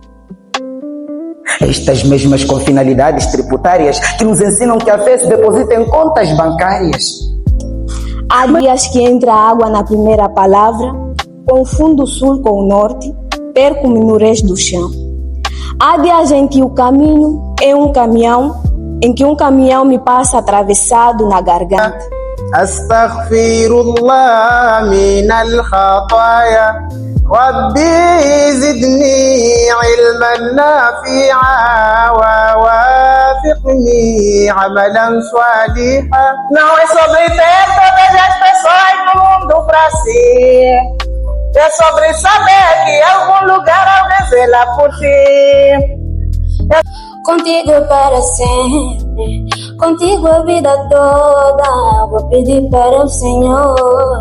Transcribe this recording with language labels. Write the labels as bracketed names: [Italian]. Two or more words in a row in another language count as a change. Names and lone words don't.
[Portuguese] Estas mesmas com finalidades tributárias que nos ensinam que a fé se deposita em contas bancárias. Há dias que entra água na primeira palavra, confundo o sul com o norte, perco-me no resto do chão. Há dias em que o caminho é um caminhão, em que um caminhão me passa atravessado na garganta. [Arabic] أستغفر الله من الخطايا رب زدني علما نافعا ووفقني عملا صالحا. [Portuguese] Não é sobre ter todas as pessoas no mundo pra si, é sobre saber que em algum lugar alguém zela por ti. Contigo para sempre, contigo a vida toda, vou pedir para o Senhor.